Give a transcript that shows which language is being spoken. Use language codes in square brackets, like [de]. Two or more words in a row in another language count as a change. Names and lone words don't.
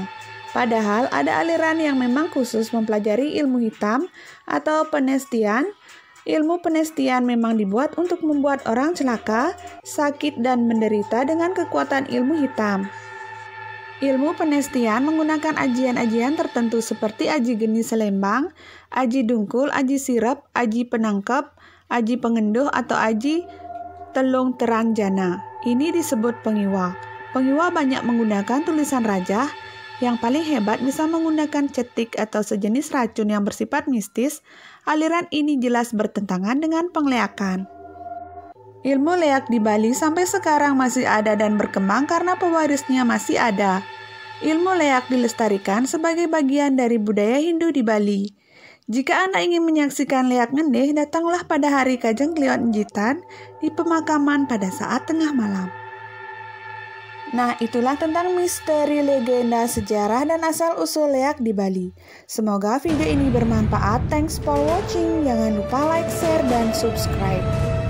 [id] Padahal ada aliran yang memang khusus mempelajari ilmu hitam atau penestian. Ilmu penestian memang dibuat untuk membuat orang celaka, sakit, dan menderita dengan kekuatan ilmu hitam. Ilmu penestian menggunakan ajian-ajian tertentu seperti aji geni selembang, aji dungkul, aji sirep, aji penangkep, aji pengenduh, atau aji telung teranjana. Ini disebut pengiwa. Pengiwa banyak menggunakan tulisan rajah. Yang paling hebat bisa menggunakan cetik atau sejenis racun yang bersifat mistis. Aliran ini jelas bertentangan dengan pengleakan. Ilmu leak di Bali sampai sekarang masih ada dan berkembang karena pewarisnya masih ada. Ilmu leak dilestarikan sebagai bagian dari budaya Hindu di Bali. Jika Anda ingin menyaksikan leak ngendeh, datanglah pada hari Kajang Kliwat Njitan di pemakaman pada saat tengah malam. Nah, itulah tentang misteri, legenda, sejarah, dan asal-usul leak di Bali. Semoga video ini bermanfaat. [en] Thanks for watching. [id] Jangan lupa like, share, dan subscribe.